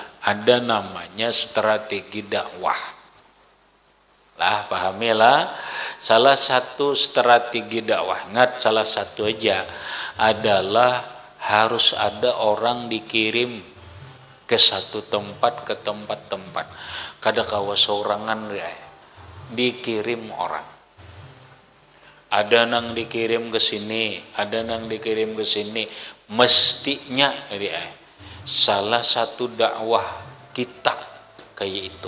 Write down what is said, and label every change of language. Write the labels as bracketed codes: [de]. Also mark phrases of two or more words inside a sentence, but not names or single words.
[id] Ada namanya strategi dakwah. Lah, pahamilah. Salah satu strategi dakwah, ingat salah satu aja, adalah harus ada orang dikirim ke satu tempat, ke tempat-tempat. [bjn] Kada kawa sorangan ya, dikirim orang. Ada nang dikirim ke sini, ada nang dikirim ke sini. [id] Mestinya ya, salah satu dakwah kita kayak itu.